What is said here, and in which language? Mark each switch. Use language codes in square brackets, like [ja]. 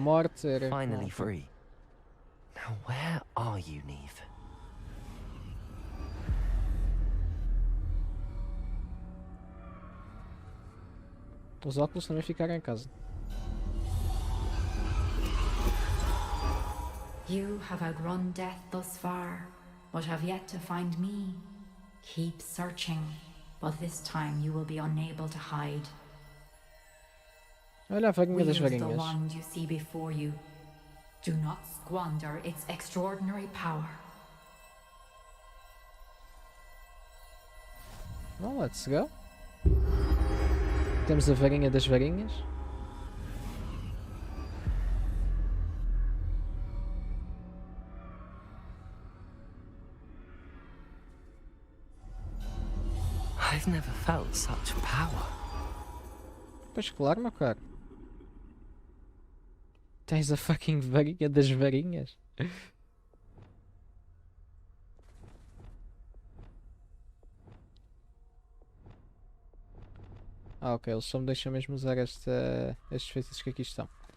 [pt] morte. Era [en] Finally free. Now where are you, Neve? [pt] Os óculos também ficaram em casa. [en] You have outrun death thus far, but have yet to find me. Keep searching, but this time you will be unable to hide. [pt] Olha a varinha das [en] Wield the [pt] varinhas. [en] wand you see before you. Do not squander its extraordinary power. Well, let's go. [pt] Temos a varinha das varinhas. [en] I've never felt such power. [pt] Pois claro, meu caro. Tens a fucking varinha das varinhas. Ah, ok, eles só me deixam mesmo usar estes feitiços que aqui estão.